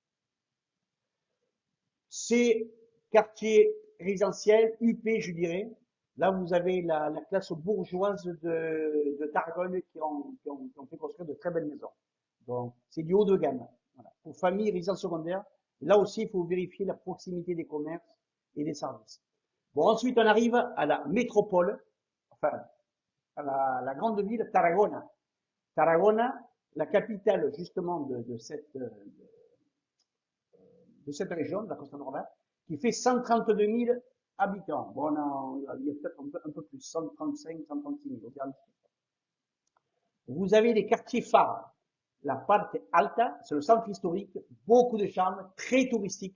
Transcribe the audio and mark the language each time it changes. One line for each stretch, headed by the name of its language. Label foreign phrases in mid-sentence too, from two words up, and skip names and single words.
French: Ces quartiers résidentiels, UP, je dirais, là vous avez la classe bourgeoise de Tarragone qui ont fait construire de très belles maisons. Donc, c'est du haut de gamme. Voilà. Pour famille, résidence secondaire, là aussi, il faut vérifier la proximité des commerces et des services. Bon, ensuite, on arrive à la métropole, enfin, à la grande ville Tarragona. Tarragona, la capitale justement de cette région, de la Costa Brava, qui fait 132 000 habitants. Bon, il y a peut-être un peu plus, 135, 136 000. Vous avez les quartiers phares. La Parte Alta, c'est le centre historique, beaucoup de charme, très touristique.